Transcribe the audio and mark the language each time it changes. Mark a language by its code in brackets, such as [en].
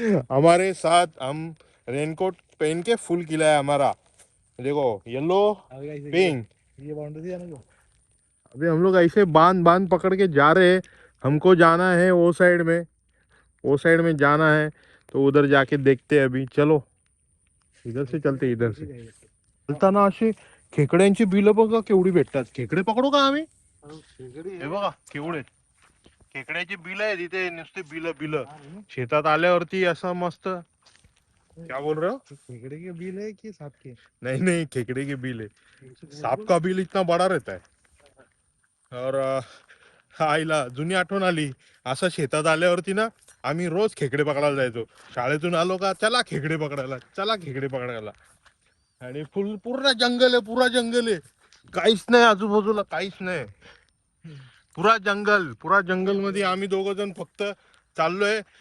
[hi] हमारे साथ हम रेनकोट पहन के फुल खिला है हमारा. देखो येलो पिंक. ये बाउंड्री है ना. अभी हम लोग ऐसे बांध बांध पकड़ के जा रहे हैं. हमको जाना है वो साइड में. वो साइड में जाना है तो उधर जाके देखते हैं अभी. चलो इधर से चलते, [mr] इधर से चलताना अशी खेकड्यांची बिलं बघा केवढी भेटतात. खेकडे पकडू का आम्ही? हे बघा केवढे खेकड्याची बिलं आहे तिथे. नुसते बिलं बिलं शेतात आल्यावरती असं मस्त. [hi] क्या बोल रहे हो? खेकड़े के बिल है कि सांप के? नहीं नहीं, खेकड़े के बिल है. सांप का बिल इतना बड़ा रहता है. [mr] और आईला जुनी आठवण आली. असं शेतात आल्यावरती ना आम्ही रोज खेकडे पकडायला जायचो. शाळेतून आलो का चला खेकडे पकडायला, चला खेकडे पकडायला. आणि पूर्ण जंगल आहे, पुरा जंगल आहे. काहीच नाही आजूबाजूला, काहीच नाही. पुरा जंगल मध्ये आम्ही दोघ जण फक्त चाललोय.